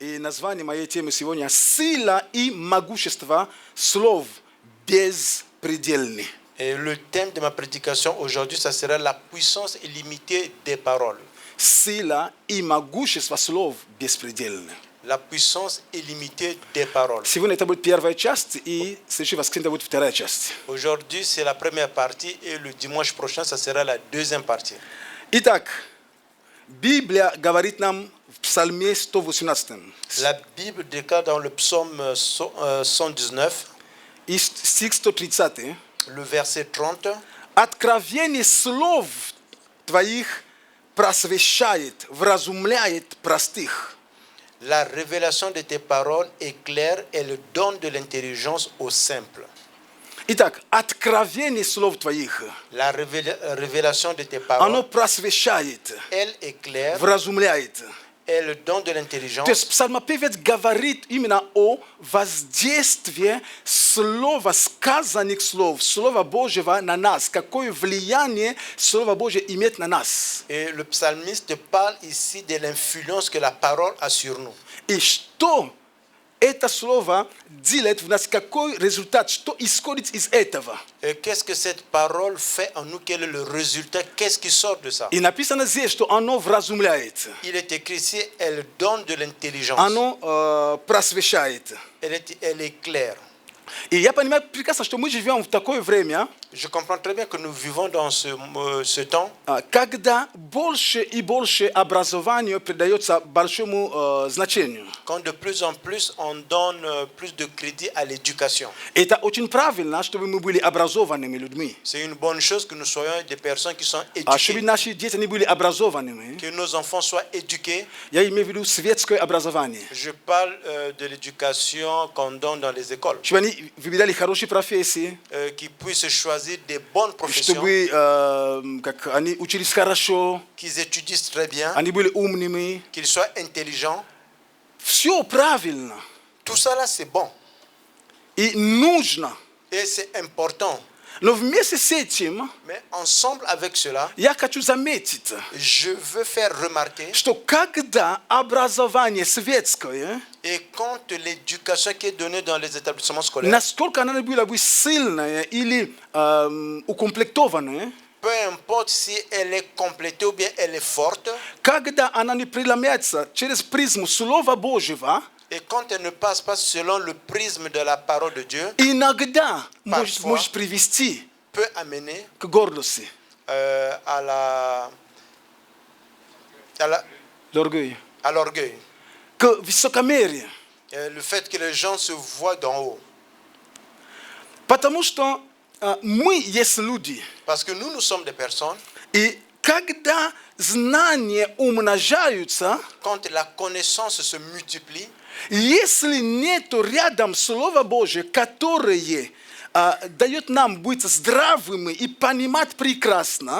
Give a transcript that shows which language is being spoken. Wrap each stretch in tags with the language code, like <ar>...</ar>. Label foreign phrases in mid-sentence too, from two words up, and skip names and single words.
<ru>название моей темы сегодня «Сила и могущество слов беспредельны».</ru> <fr>Et le thème de ma prédication aujourd'hui, ça sera la puissance illimitée des paroles.</fr> <ru>Сила и могущество слов беспредельны.</ru> <fr>La puissance illimitée des paroles.</fr> <ru>Сегодня это будет первая часть, и в следующее воскресенье это будет вторая часть.</ru> <fr>Aujourd'hui, c'est la première partie et le dimanche prochain, ça sera la deuxième partie.</fr> <ru>Итак, Библия говорит нам в Псалме 118,</ru> <fr>La Bible déclare dans le psaume 119,</fr> <ru>и стих 130,</ru> <fr>le verset 30,</fr> <ru>«Откровение слов Твоих просвещает, вразумляет простых».</ru> <fr>la révélation de tes paroles éclaire et le donne de l'intelligence aux simples.</fr> <ru>Итак, откровение слов Твоих,</ru> <fr>La révélation de tes</fr> <ru>оно</ru> <fr>paroles,</fr> <ru>просвещает,</ru> <fr>elle éclaire,</fr> <ru>вразумляет.</ru> <fr>elle donne de</fr> <ru>То</ru> <fr>l'intelligence.</fr> <ru>есть псалмопевец говорит именно о воздействии слова, сказанных слов, Слова Божьего на нас, какое влияние Слово Божье имеет на нас.</ru> <fr>Et le psalmiste parle ici de l'influence que la parole a sur nous.</fr> <ru>И что это слово делает в нас, какой результат, что исходит из этого.</ru> <fr>Et qu'est-ce que cette parole fait en nous? Quel est le résultat? Qu'est-ce qui sort de ça?</fr> <ru>И написано здесь, что оно вразумляет,</ru> <fr>Il est écrit ici, elle donne de l'intelligence.</fr> <ru>оно просвещает.</ru> <fr>Elle éclaire.</fr> <ru>И я понимаю прекрасно, что мы живем в такое время,</ru> <fr>Je comprends très bien que nous vivons dans ce temps</fr> <ru>когда больше и больше образованию придается большому значению.</ru> <fr>quand de plus en plus on donne plus de crédit à l'éducation.</fr> <ru>Это очень правильно, чтобы мы были образованными людьми.</ru> <fr>C'est une bonne chose que nous soyons des personnes qui sont</fr> <ru>Чтобы</ru> <fr>éduquées,</fr> <ru>наши дети не были образованными.</ru> <fr>que nos enfants soient éduqués.</fr> <ru>Я имею в виду светское образование.</ru> <fr>Je parle de l'éducation qu'on donne dans les écoles,</fr> <ru>Чтобы они выбирали хорошие профессии,</ru> <fr>qu'ils puissent choisir des bonnes professions,</fr> <ru>чтобы как они учились хорошо,</ru> <fr>qu'ils étudient très bien,</fr> <ru>они были умными.</ru> <fr>qu'ils soient intelligents.</fr> <ru>Все правильно.</ru> <fr>Tout ça là, c'est bon</fr> <ru>И нужно.</ru> <fr>et c'est important.</fr> <ru>Но вместе с этим</ru> <fr>Mais ensemble avec cela,</fr> <ru>я хочу заметить,</ru> <fr>je veux faire remarquer,</fr> <ru>что когда образование светское,</ru> <fr>et quand l'éducation qui est donnée dans les établissements scolaires,</fr> <ru>насколько она была бы сильная или укомплектованная,</ru> <fr>peu importe si elle est complétée ou bien elle est forte,</fr> <ru>когда она не преломляется через призму Слова Божьего,</ru> <fr>et quand elle ne passe pas selon le prisme de la parole de Dieu,</fr> <ru>иногда</ru> <fr>Parfois.</fr> <ru>может привести</ru> <fr>peut amener</fr> <ru>к гордости,</ru> <fr>à l'orgueil, l'orgueil.</fr> <ru>к высокомерию.</ru> <fr>Le fait que les gens se voient d'en haut.</fr> <ru>Потому что мы есть люди.</ru> <fr>Parce que nous sommes des personnes,</fr> <ru>И когда знания умножаются,</ru> <fr>quand la connaissance se multiplie,</fr> <ru>если нет рядом Слова Божьего, которое дает нам быть здравыми и понимать прекрасно,</ru>